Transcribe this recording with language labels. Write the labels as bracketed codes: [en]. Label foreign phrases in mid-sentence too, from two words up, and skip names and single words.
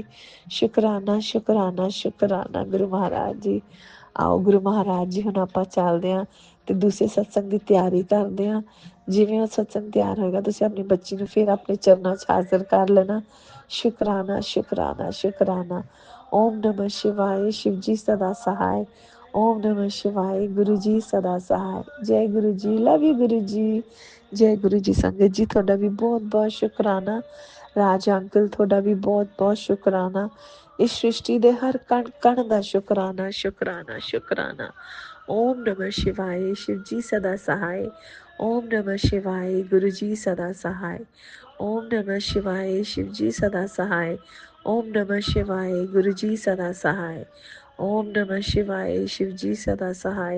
[pa] ਸ਼ੁਕਰਾਨਾ ਸ਼ੁਕਰਾਨਾ ਸ਼ੁਕਰਾਨਾ ਗੁਰੂ ਮਹਾਰਾਜ ਜੀ। ਆਓ ਗੁਰੂ ਮਹਾਰਾਜ ਜੀ, ਹੁਣ ਆਪਾਂ ਚੱਲਦੇ ਹਾਂ ਤੇ ਦੂਸਰੇ ਸਤਸੰਗ ਦੀ ਤਿਆਰੀ ਕਰਦੇ ਹਾਂ। ਜਿਵੇਂ ਉਹ ਸਤਸੰਗ ਤਿਆਰ ਹੋਏਗਾ ਤੁਸੀਂ ਆਪਣੀ ਬੱਚੀ ਨੂੰ ਫਿਰ ਆਪਣੇ ਚਰਨਾਂ 'ਚ ਹਾਜ਼ਰ ਕਰ ਲੈਣਾ। ਸ਼ੁਕਰਾਨਾ ਸ਼ੁਕਰਾਨਾ ਸ਼ੁਕਰਾਨਾ। [hi] ओम नमः शिवाय शिव जी सदा सहाय। ओम नमः शिवाय गुरु जी सदा सहाय। जय गुरु जी, [en] love you [hi] गुरु जी। जय गुरु जी। [pa] ਸੰਗਤ ਜੀ ਤੁਹਾਡਾ ਵੀ ਬਹੁਤ ਬਹੁਤ ਸ਼ੁਕਰਾਨਾ। ਰਾਜ ਅੰਕਲ ਤੁਹਾਡਾ ਵੀ ਬਹੁਤ ਬਹੁਤ ਸ਼ੁਕਰਾਨਾ। ਇਸ ਸ੍ਰਿਸ਼ਟੀ ਦੇ ਹਰ ਕਣ ਕਣ ਦਾ ਸ਼ੁਕਰਾਨਾ ਸ਼ੁਕਰਾਨਾ ਸ਼ੁਕਰਾਨਾ। [hi] ओम नमः शिवाय शिव जी सदा सहाय। ओम नमः शिवाय गुरु जी सदा सहाय। ओम नमः शिवाय शिव जी सदा सहाय। ओम नमः शिवाय गुरु जी सदा सहाय। ओम नमः शिवाय शिव जी सदा सहाय।